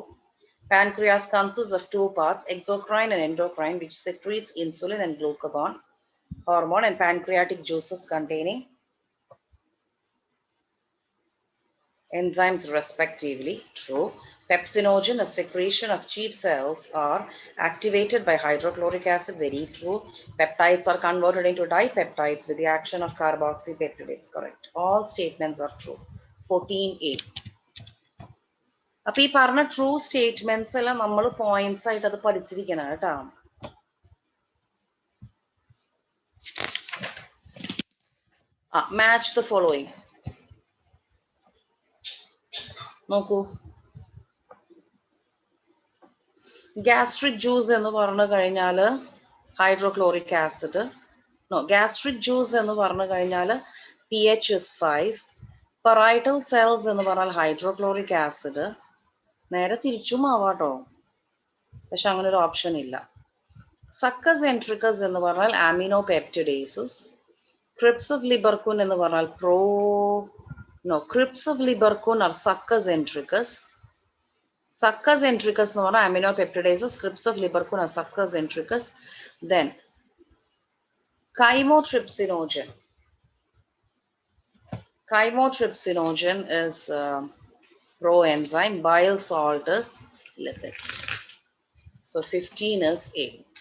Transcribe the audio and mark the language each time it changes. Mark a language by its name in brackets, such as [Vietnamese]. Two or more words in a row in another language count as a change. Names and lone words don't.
[English] Pancreas consists of two parts, exocrine and endocrine, which secretes insulin and glucagon hormone and pancreatic juices containing enzymes respectively. True. Pepsinogen, a secretion of chief cells, are activated by hydrochloric acid. Very true. Peptides are converted into dipeptides with the action of carboxypeptidases. Correct. All statements are true. 14A. [Malayalam] അപ്പോൾ ഈ പറഞ്ഞ [English] true statements [Malayalam] എല്ലാം നമ്മൾ പോയിന്റ്സ് ആയിട്ട് അത് പഠിച്ചിരിക്കണം കേട്ടോ. [English] match the following [Malayalam] നോക്കൂ. [English] gastric juice [Malayalam] എന്ന് പറഞ്ഞു കഴിഞ്ഞാൽ [English] hydrochloric acid. gastric juice [Malayalam] എന്ന് പറഞ്ഞു കഴിഞ്ഞാൽ [English] pH is 5. parietal cells [Malayalam] എന്ന് പറഞ്ഞാൽ [English] hydrochloric acid. [Malayalam] നേരെ തിരിച്ചും ആവാട്ടോ, പക്ഷെ അങ്ങനെ ഒരു ഓപ്ഷൻ ഇല്ല. [Latin] succus entericus [Malayalam] എന്ന് പറഞ്ഞാൽ അമിനോപെപ്റ്റിഡേസസ്. [English] crypts of Lieberkühn [Malayalam] എന്ന് പറഞ്ഞാൽ [English] crypts of Lieberkühn are [Latin] succus entericus. Succus entricus [Malayalam] എന്ന് പറഞ്ഞാൽ അമിനോപെപ്റ്റിഡേസസ്. [English] crypts of Lieberkühn are [Latin] succus entericus. [English] Then chymotrypsinogen. Chymotrypsinogen is proenzyme. Bile salt is lipids. So 15 is A.